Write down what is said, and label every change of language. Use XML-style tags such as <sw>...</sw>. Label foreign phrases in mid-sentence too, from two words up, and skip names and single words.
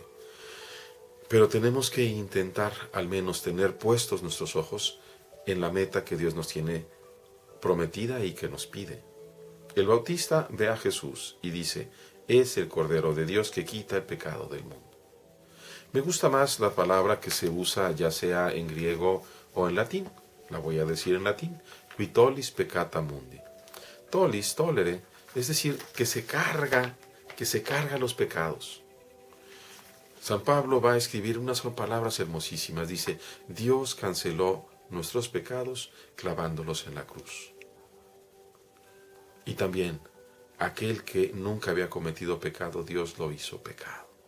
<es>Pero tenemos que intentar al menos tener puestos nuestros ojos en la meta que Dios nos tiene prometida y que nos pide. El Bautista ve a Jesús y dice: es el Cordero de Dios que quita el pecado del mundo. Me gusta más la palabra que se usa ya sea en griego o en latín. La voy a decir en latín:</es> <la>qui tollis peccata mundi. Tollis, tolere,</la> <es>es decir, que se carga los pecados. San Pablo va a escribir unas palabras hermosísimas. Dice: Dios canceló nuestros pecados clavándolos en la cruz. Y también, aquel que nunca había cometido pecado, Dios lo hizo pecado.</es>